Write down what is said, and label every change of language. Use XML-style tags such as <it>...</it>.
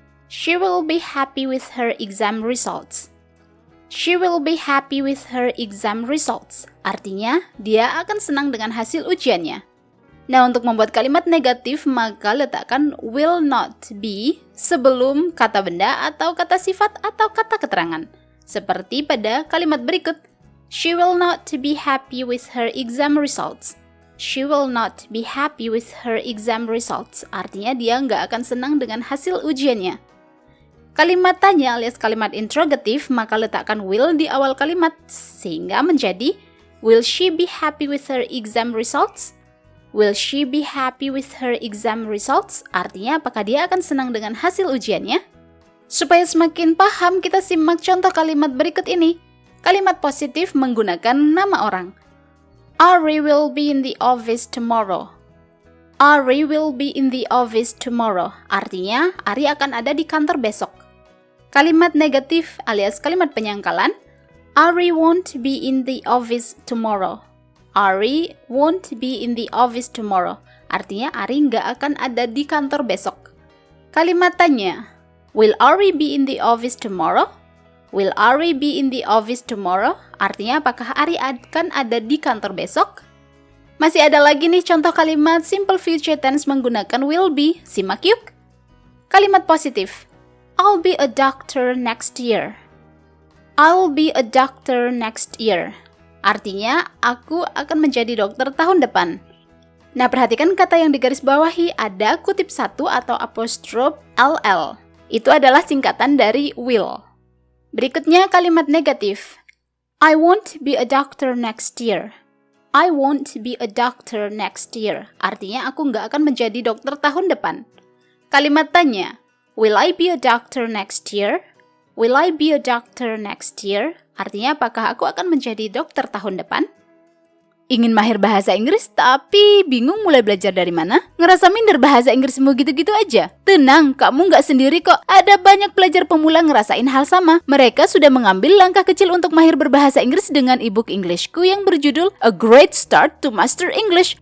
<en>She will be happy with her exam results. She will be happy with her exam results.</en> <id>Artinya, dia akan senang dengan hasil ujiannya. Nah, untuk membuat kalimat negatif, maka letakkan</id> <en>will not be</en> <id>sebelum kata benda atau kata sifat atau kata keterangan. Seperti pada kalimat berikut.</id> <en>She will not be happy with her exam results. She will not be happy with her exam results.</en> <id>Artinya dia nggak akan senang dengan hasil ujiannya. Kalimat tanya alias kalimat interrogatif, maka letakkan will di awal kalimat sehingga menjadi</id> <en>will she be happy with her exam results? Will she be happy with her exam results?</en> <id>Artinya apakah dia akan senang dengan hasil ujiannya? Supaya semakin paham, kita simak contoh kalimat berikut ini. Kalimat positif menggunakan nama orang.</id> <en>Ari will be in the office tomorrow. Ari will be in the office tomorrow.</en> <id>Artinya, Ari akan ada di kantor besok. Kalimat negatif alias kalimat penyangkalan.</id> <en>Ari won't be in the office tomorrow. Ari won't be in the office tomorrow.</en> <id>Artinya, Ari nggak akan ada di kantor besok. Kalimat tanya.</id> <en>Will Ari be in the office tomorrow? Will Ari be in the office tomorrow?</en> <id>Artinya apakah Ari akan ada di kantor besok? Masih ada lagi nih contoh kalimat simple future tense menggunakan will be. Simak yuk. Kalimat positif.</id> <en>I'll be a doctor next year. I'll be a doctor next year.</en> <id>Artinya aku akan menjadi dokter tahun depan. Nah, perhatikan kata yang digaris bawahi ada kutip satu atau apostrof LL. Itu adalah singkatan dari will. Berikutnya kalimat negatif.</id> <en>I won't be a doctor next year. I won't be a doctor next year.</en> <id>Artinya aku nggak akan menjadi dokter tahun depan. Kalimat tanya.</id> <en>Will I be a doctor next year? Will I be a doctor next year?</en> <id>Artinya apakah aku akan menjadi dokter tahun depan? Ingin mahir bahasa Inggris tapi bingung mulai belajar dari mana? Ngerasa minder bahasa Inggrismu gitu-gitu aja? Tenang, kamu nggak sendiri kok. Ada banyak pelajar pemula ngerasain hal sama. Mereka sudah mengambil langkah kecil untuk mahir berbahasa Inggris dengan ebook Englishku yang berjudul A Great Start to Master English.</id>